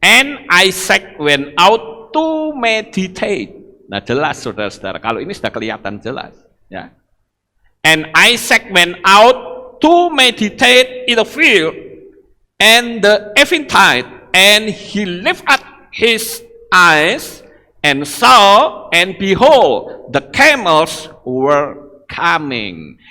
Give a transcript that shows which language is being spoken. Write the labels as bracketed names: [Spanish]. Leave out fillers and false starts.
[English] And Isaac went out to meditate. [Indonesian] Nah jelas saudara-saudara, kalau ini sudah kelihatan jelas. Ya. [English] And Isaac went out to meditate in the field and the eventide, and he lifted up his eyes and saw, and behold, the camels were coming.